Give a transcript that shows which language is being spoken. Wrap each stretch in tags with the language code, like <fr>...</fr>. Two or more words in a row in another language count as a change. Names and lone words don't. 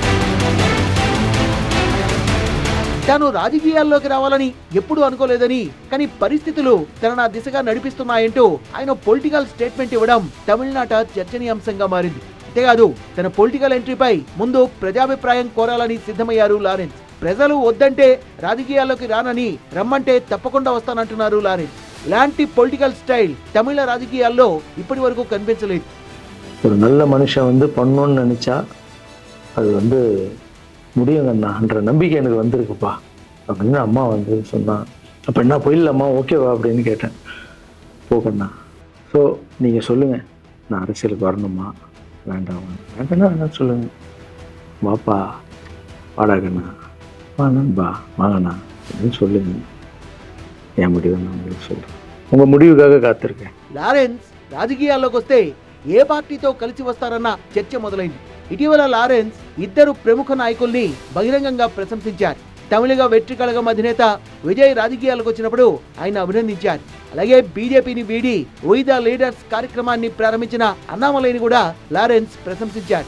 <te>తాను రాజకీయాల్లోకి రావాలని ఎప్పుడూ అనుకోలేదని, కానీ పరిస్థితులు తనను ఆ దిశగా నడిపిస్తున్నాయంటూ ఆయన</te> <en>political statement</en> <te>ఇవ్వడం తమిళనాట చర్చనీయాంశంగా మారింది. అంతేకాదు తన</te> <en>political entry</en> <te>ముందు ప్రజాభిప్రాయం కోరాలని సిద్ధమయ్యారు లారెన్స్. ప్రజలు వద్దంటే రాజకీయాల్లోకి రానని, రమ్మంటే తప్పకుండా వస్తానంటున్నారు లారెన్స్. ఇలాంటి</te> <en>political style</en> <te>తమిళ రాజకీయాల్లో ఇప్పటి వరకు కనిపించలేదు.</te> <ta>ஒரு நல்ல மனுஷன் பண்ணணும்னு நினைச்சா அது முடியுங்கண்ணான்ற நம்பிக்கை எனக்கு வந்திருக்குப்பா அப்படின்னு அம்மா சொன்னா. அப்போ என்ன போயிடலாமா, ஓகேவா அப்படின்னு கேட்டேன். போகண்ணா, ஸோ நீங்கள் சொல்லுங்கள், நான் அரசியலுக்கு வரணுமா வேண்டாமா? வேண்டாம்னா என்ன சொல்லுங்க, வாப்பா வாடாகண்ணா, வாங்கண்ணா வாங்கண்ணா அப்படின்னு சொல்லுங்க. என் முடிவை நான் உங்களுக்கு சொல்கிறேன், உங்கள் முடிவுக்காக காத்திருக்கேன்.</ta> <te>లారెన్స్ రాజకీయాల్లోకి వస్తే ఏ పార్టీతో కలిసి వస్తారన్న చర్చ మొదలైంది. ఇటీవల లారెన్స్ ఇద్దరు ప్రముఖ నాయకుల్ని బహిరంగంగా ప్రశంసించారు. తమిళగా వెట్రి కళగం అధినేత విజయ్ రాజకీయాలకు వచ్చినప్పుడు ఆయన అభినందించారు. అలాగే బీజేపీని వీడి వీ ద లీడర్స్ కార్యక్రమాన్ని ప్రారంభించిన అన్నామలైని కూడా లారెన్స్ ప్రశంసించారు.</te>